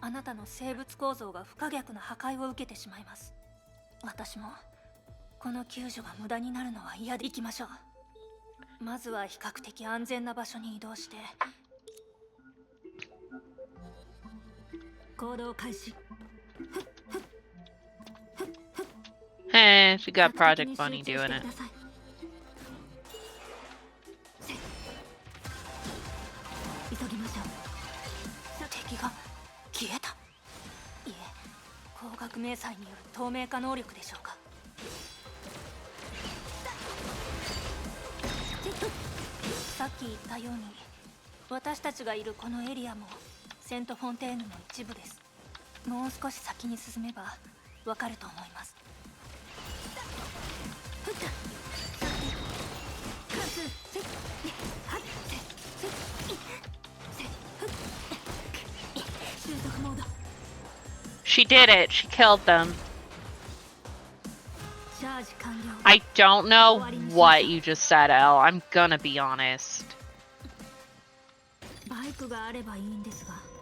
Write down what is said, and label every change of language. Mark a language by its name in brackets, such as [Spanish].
[Japanese] あなたの生物構造が不可逆な破壊を受けてしまいます。私もこの救助が無駄になるのは嫌で。行きましょう。まずは比較的安全な場所に移動して行動開始。 [English] Hey, she got Project Bunny doing it. [Japanese] 急ぎましょう。敵が消えた。いえ、光学迷彩による透明化能力でしょうか。さっき言ったように私たちがいるこのエリアもセント・フォンテーヌの一部です。もう少し先に進めばわかると思います。 [English] She did it. She killed them. I don't know what you just said, Elle. I'm gonna be honest. [Japanese] バイクがあればいいんですが。